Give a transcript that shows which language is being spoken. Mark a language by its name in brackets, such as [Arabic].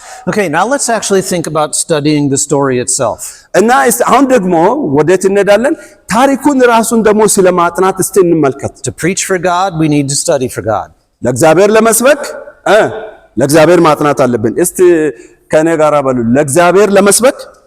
[English] Okay, now let's actually think about studying the story itself. [Amharic] እና አሁን ደግሞ ወዴት እንሄዳለን? ታሪኩን ራሱን ደግሞ ስለማጥናት እስቲ እንመልከት። [English] To preach for God, we need to study for God. [Amharic] ለእግዚአብሔር ለመስበክ ለእግዚአብሔር ማጥናት አለብን። እስቲ ከኔ ጋር በሉ፣ ለእግዚአብሔር ለመስበክ